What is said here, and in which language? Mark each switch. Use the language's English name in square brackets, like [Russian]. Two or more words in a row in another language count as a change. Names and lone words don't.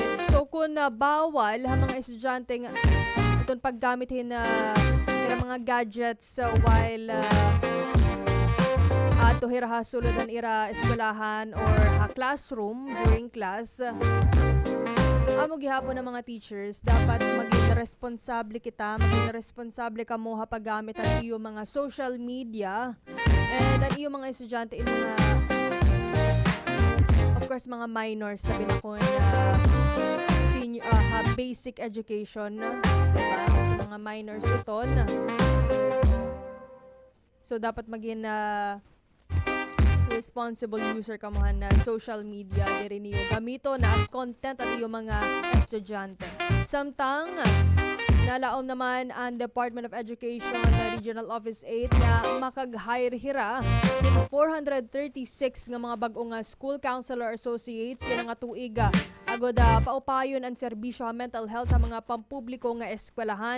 [Waray] So kung bawal ha mga estudyante nga itong paggamitin na mga gadgets while ato hiraha sulod ang ira eskwelahan or classroom [English] during class. [Waray] Amo gihapon ng mga teachers dapat maging responsable kita, maging responsable ka mo ha paggamit ang iyo mga social media and ang iyo mga estudyante in mga [English] of course [Waray] mga minors na binakon [English] senior basic education, [Waray] diba? So mga minors iton. So dapat maging [English] responsible user [Waray] ka mo na [English] social media [Waray] diri niyo gamito na [English] as content [Waray] at iyo mga estudyante. Samtang nalaom naman ang Department of Education na Regional Office 8 na makag-hire hira ng 436 nga mga bag-ong [English] school counselor associates [Waray] yan nga tuig agod paupayon ang serbisyo sa [English] mental health [Waray] sa mga pampubliko nga eskwelahan.